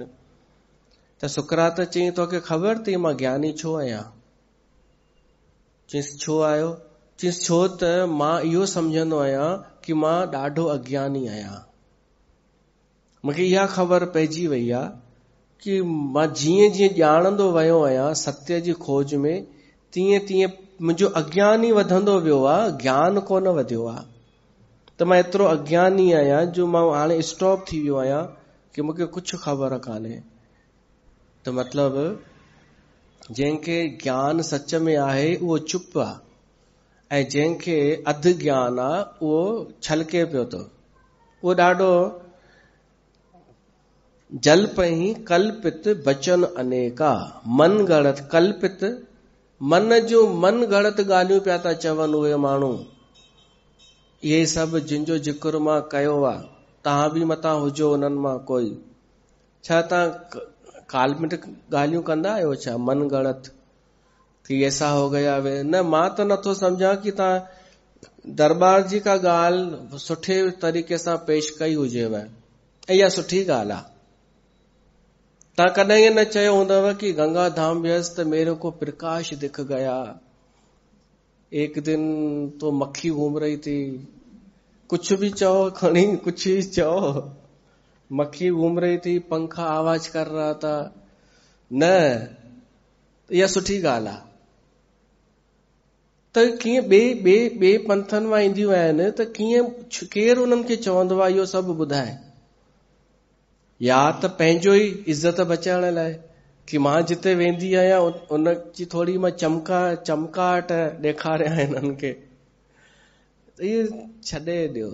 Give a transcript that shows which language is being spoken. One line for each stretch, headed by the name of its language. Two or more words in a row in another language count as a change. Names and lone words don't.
Sindhi: त सुकरात चई तोखे ख़बर अथई मां ज्ञानी छो आहियां? चईसि छो आयो? चईसि छो त मां इहो सम्झंदो आहियां कि मां ॾाढो अज्ञानी आहियां। मूंखे इहा ख़बर पइजी वई आहे कि मां जीअं जीअं ॼाणंदो वियो आहियां सत्य जी खोज में, तीअं तीअं मुंहिंजो अज्ञान ई वधंदो वियो आहे, ज्ञान कोन वधियो आहे। त मां एतिरो अज्ञानी आहियां जो मां हाणे स्टॉप थी वियो आहियां कि मूंखे कुझु ख़बर कान्हे। त मतिलबु जंहिंखे ज्ञान सच में आहे उहो चुप आहे ऐं जंहिंखे अधु ज्ञान आहे उहो छलके पियो थो। उहो ॾाढो जल पई कल्पित बचन अनेका। मन गढ़त कल्पित, मन जो मन गढ़त ॻाल्हियूं पिया था चवनि उहे माण्हू। इहे सभु जिन जो जिक्र मां कयो आहे, तव्हां बि मथां हुजो उन्हनि मां कोई। छा तव्हां काल्पनिक ॻाल्हियूं कंदा आहियो छा?
Hindi: मन गढ़त कि ऐसा हो गया वे न।
Sindhi: मां त नथो सम्झां कि तव्हां दरबार जी का ॻाल्हि सुठे तरीक़े सां पेश कई हुजेव ऐं इहा सुठी ॻाल्हि आहे। तव्हां कॾहिं इहे न चयो हूंदव कि गंगा धाम वियसि त
Hindi: मेरे को प्रकाश दिख गया, एक दिन तो मक्खी घूम रही थी,
Sindhi: कुछ भी चओ खणी, कुछ ही चओ,
Hindi: मक्खी घूम रही थी, पंखा आवाज कर रहा था,
Sindhi: न इहा सुठी ॻाल्हि आहे। त कीअं ॿिए पंथनि मां ईंदियूं आहिनि त कीअं केरु उन्हनि खे चवंदो आहे इहो सभु ॿुधाए, या त पंहिंजो ई इज़त बचाइण लाइ कि मां जिते वेंदी आहियां उनजी थोरी मां चमकाहट ॾेखारियां हिननि खे, इहे छॾे ॾियो।